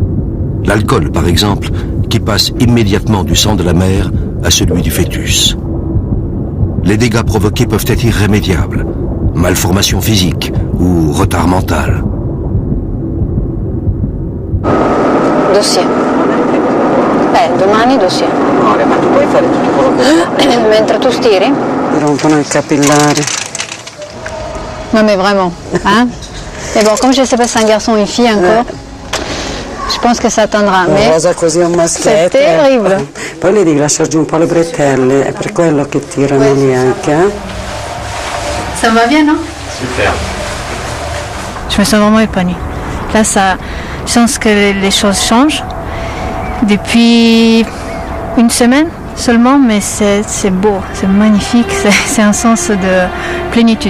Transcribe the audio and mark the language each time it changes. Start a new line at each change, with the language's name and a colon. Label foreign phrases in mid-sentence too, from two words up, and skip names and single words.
French: L'alcool, par exemple, qui passe immédiatement du sang de la mère à celui du fœtus. Les dégâts provoqués peuvent être irrémédiables, malformation physique ou retard mental. Dossier.
Italian: Domani dossier. Ma tu puoi fare tutto quello che Mentre tu stiri? ti rompono i capillari.
French: Non mais vraiment. Hein? Mais bon, comme je ne sais pas si c'est un garçon ou une fille encore, je pense que ça attendra.
Italian: Una
French: Mais
Italian: cosa così a un maschietto.
French: c'est terrible.
Italian: Poi le devi lasciare giù un po' le bretelle, è per quello che tirano lì anche.
French: Ça va bien, non? Super. Je me sens vraiment épanouie. Là, je sens que les choses changent. Depuis une semaine seulement, mais c'est beau, c'est magnifique, c'est un sens de plénitude.